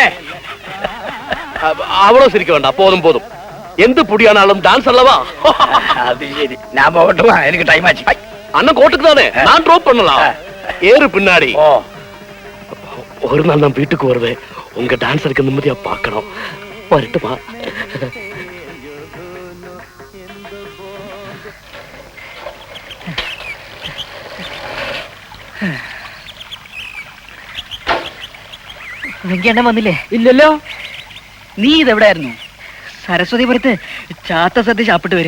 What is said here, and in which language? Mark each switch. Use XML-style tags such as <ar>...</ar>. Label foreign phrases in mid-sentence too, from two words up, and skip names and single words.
<ta>அவ்வளவு சிரிக்க வேண்டாம், போதும். எந்த புடியானாலும் டான்ஸ் அல்லவா? அது சரி, நான் போகட்டுமா? எனக்கு டைம் ஆச்சு. அண்ணன் கோட்டுக்கு தானே, நான் ட்ராப் பண்ணலாம். ஏறு பின்னாடி. ஒரு நாள் நான் வீட்டுக்கு வருவேன், உங்க டான்ஸருக்கு நிம்மதியா பார்க்கணும். வரட்டுமா?</ta> <ml>വെങ്കണ്ണൻ വന്നില്ലേ? ഇല്ലല്ലോ. നീ ഇതെവിടായിരുന്നു? സരസ്വതിപുരത്ത് ചാത്ത സദ്യ ചാപ്പിട്ട് വരിക.</ml>